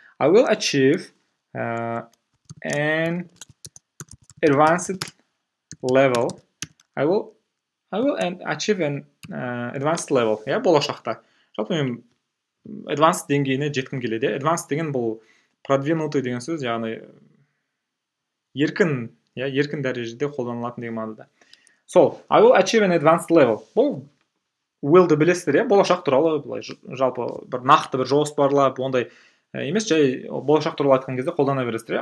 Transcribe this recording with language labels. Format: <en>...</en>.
<en>I will achieve an advanced level. I will achieve an advanced level.</en> <kk>Болашақта. Жалпы мен advanced деңгейіне жеткім келеді. Advanced деген бұл продвинутый деген сөз, яғни еркін дәрежеде қолданылатын деген мағынада.</kk> <en>So, I will achieve an advanced level.</en> <kk>Бұл willді білесіздер, болашақ туралы жалпы бір нақты бір жоспарлап, ондай емес, жай болашақ туралы айтқан кезде қолдана бересіздер.</kk>